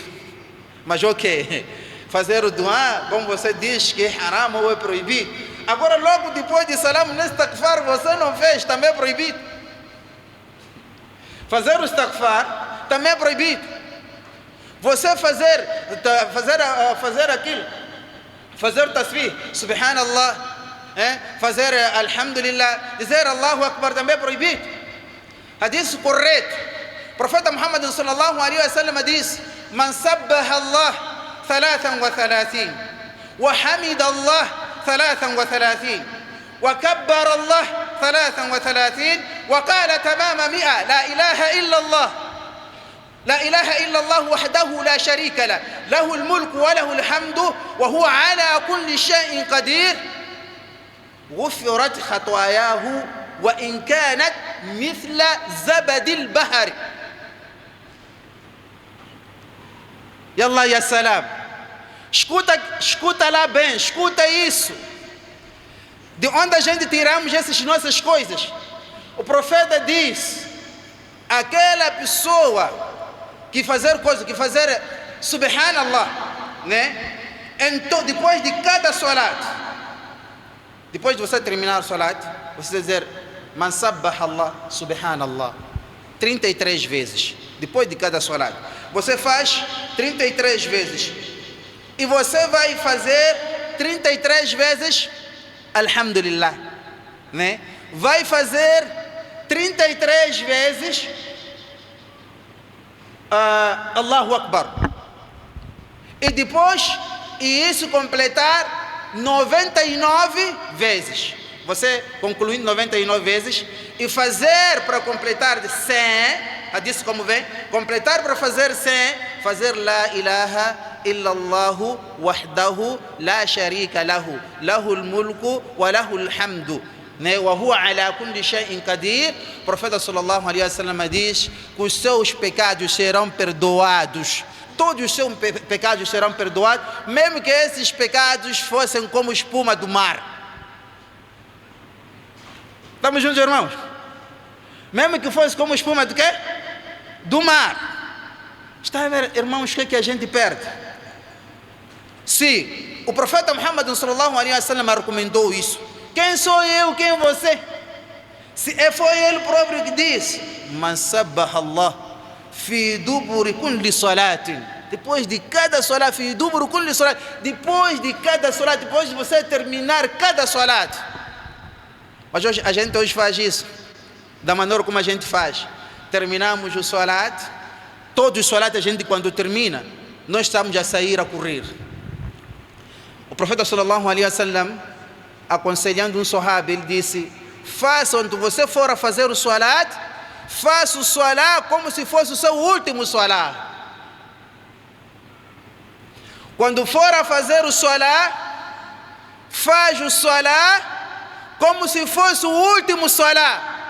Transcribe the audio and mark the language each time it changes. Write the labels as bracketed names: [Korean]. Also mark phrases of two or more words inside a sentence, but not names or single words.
[Portuguese] Mas ok, fazer o dua, como você diz que é haram ou é proibido, agora logo depois de salam, nesse istighfar você não fez, também é proibido. Fazer o istighfar também é proibido. Você fazer aquilo, fazer o tasbih, subhanallah, fazer alhamdulillah, dizer [Arabic] الله أكبر [Portuguese] também é proibido. Hadith correto. O profeta Muhammad [Arabic] صلى الله عليه وسلم [Portuguese] diz: [Arabic] من سبح الله 33 و حمد الله 33 وكبر الله 33 وقال تمام 100 لا إله إلا الله لا إله إلا الله وحده لا شريك له له الملك وله الحمد وهو على كل شيء قدير غفرت خطاياه وإن كانت مثل زبد البحر. يلا يا سلام, [Portuguese] escuta lá bem, escuta isso. De onde a gente tiramos essas nossas coisas? O profeta diz: aquela pessoa que fazer subhanallah, então depois de cada salat, depois de você terminar o salat, você dizer [Arabic] من سبح [Portuguese] Allah subhanallah 33 vezes, depois de cada salat, você faz 33 vezes, e você vai fazer 33 vezes alhamdulillah, vai fazer 33 vezes [Arabic] الله أكبر, [Portuguese] e depois, e isso completar 99 vezes. Você concluindo 99 vezes e fazer para completar 100, disse como vem, completar para fazer 100, fazer [Arabic] لا إله إلا الله وحده لا شريك له له الملك وله الحمد وهو على كل شيء قدير. [Portuguese] O profeta [Arabic] صلى الله عليه وسلم [Portuguese] diz que os seus pecados serão perdoados, todos os seus pecados serão perdoados, mesmo que esses pecados fossem como espuma do mar. Estamos juntos, irmãos? Mesmo que fosse como espuma do quê? Do mar. Está a ver, irmãos, o que a gente perde? Se o profeta Muhammad [Arabic] صلى الله عليه وسلم [Portuguese] recomendou isso, quem sou eu, quem é você? Se foi ele próprio que disse: [Arabic] من سبح الله في دبر كل صلاة, [Portuguese] depois de cada salat, [Arabic] في دبر كل صلاة, [Portuguese] depois de cada salat, depois de você terminar cada salat. Mas hoje, a gente hoje faz isso da maneira como a gente faz. Terminamos o salat, todos os salat a gente quando termina, nós estamos a sair a correr. O profeta [Arabic] صلى الله عليه وسلم [Portuguese] aconselhando um Sahaba, ele disse: faça, quando você for a fazer o salat, faça o salat como se fosse o seu último salat. Quando for a fazer o salat, faz o salat como se fosse o último salat.